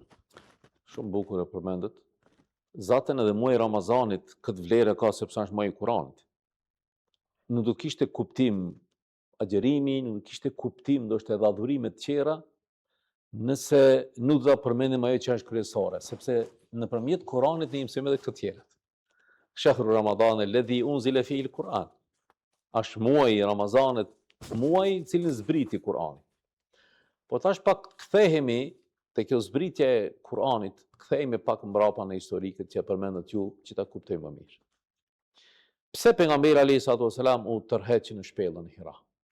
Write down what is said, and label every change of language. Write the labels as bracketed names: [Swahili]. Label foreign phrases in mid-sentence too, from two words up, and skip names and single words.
[Albanian] Shumë bukur e përmendet. Zaten edhe muaji i Ramazanit këtë vlerë ka sepse është muaji i Kuranit. Nuk do kishte kuptim agjerimi, nuk kishte kuptim ndoshta edhe adhurimet tjera nëse nuk do ta përmendim ajo që është kryesore, sepse nëpërmjet Kuranit ne mësojmë edhe këtë tjerat. [Arabic] شهر رمضان الذي أنزل فيه القرآن. [Albanian] Është muaji i Ramazanit, muaji i cili zbriti Kurani. Po tash pak kthehemi te kjo zbritje e Kuranit, kthehemi pak mbrapa në historikët që përmendët ju, që ta kuptojmë më mirë. Pse pejgamberi [Arabic] عليه السلام [Albanian] u tërheqi në shpellën e Hira?